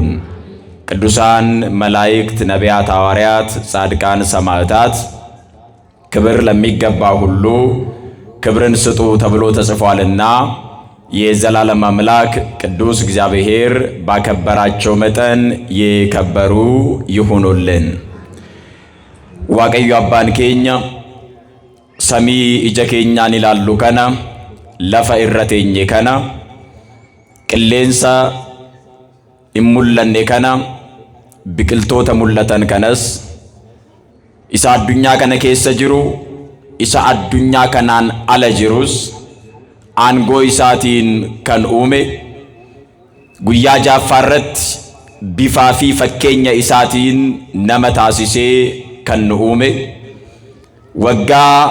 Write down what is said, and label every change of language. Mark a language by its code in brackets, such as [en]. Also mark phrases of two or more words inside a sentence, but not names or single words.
[am] ቅዱሳን መላእክት፣ ነቢያት፣ ሐዋርያት፣ ጻድቃን፣ ሰማዕታት ክብር ለሚገባ ሁሉ ክብርን ስጡ ተብሎ ተጽፏልና የዘላለም አምላክ ቅዱስ እግዚአብሔር ባከበራቸው መጠን የከበሩ ይሁኑልን። [om] waaqayyo abbaan keenya samii ija keenyaan ilaallu kana lafa irra teenye kana qilleensa hin mul'anne kana biqiltoota mul'atan kanas isa addunyaa kana keessa jiru isa addunyaa kanaan ala jirus aangoo isaatiin kan uume guyyaa ja'affaarratti bifaa fi fakkeenya isaatiin nama taasisee kan nu uume waggaa